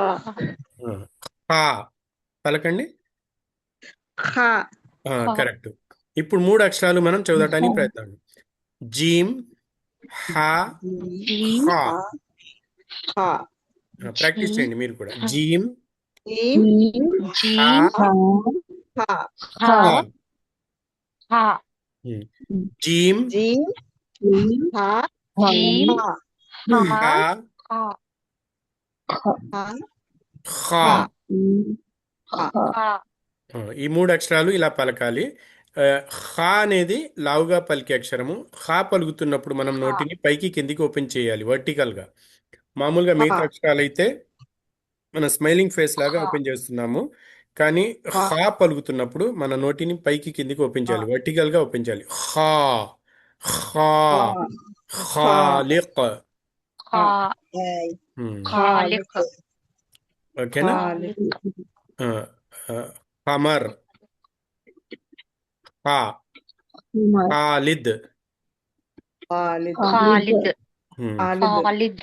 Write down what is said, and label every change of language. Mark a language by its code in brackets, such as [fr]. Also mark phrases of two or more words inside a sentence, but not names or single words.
[te] ఆ, హా పలకండి. ఖా కరెక్ట్. ఇప్పుడు మూడు అక్షరాలు మనం చదవటానికి ప్రయత్నం. జీమ్, హా, జీం, ఖా. ఖా ప్రాక్టీస్ జీం, చేయండి మీరు కూడా. జీమ్, జీం హా, జీం, ఖా హా, ఖా. హా, ఉమ్. జీమ్, జీం ఖా జీం, ఖా హా, హా, హా, ఖా ఖా. ఖా ఖా. హా, ఈ మూడు అక్షరాలు ఇలా పలకాలి. ఆ, ఖా అనేది లావుగా పలికే అక్షరము. ఖా పలుకుతున్నప్పుడు మనం హా, నోటిని పైకి కిందికి ఓపెన్ చేయాలి వర్టికల్ గా. మామూలుగా ఖా మిగతా అక్షరాలు అయితే మన [en] smiling face [te] లాగా హా, ఓపెన్ చేస్తున్నాము. కానీ ఖా ఖా పలుకుతున్నప్పుడు మన నోటిని పైకి కిందికి ఓపెన్ చేయాలి, వర్టికల్ గా ఓపెన్ చేయాలి. ఖా, ఖా, ఖా ఖా ఖాలిక్. హా, ఏయ్. హ్మ్. ఖాలిక్, ఓకేనా? ఖాలిక్ ఖాలిక్, ఆ, ఆ, ఖమర్, ఖా, ఖాలిద్. ఖాలిద్ ఖాలిద్, హ్మ్. ఖాలిద్ ఖాలిద్,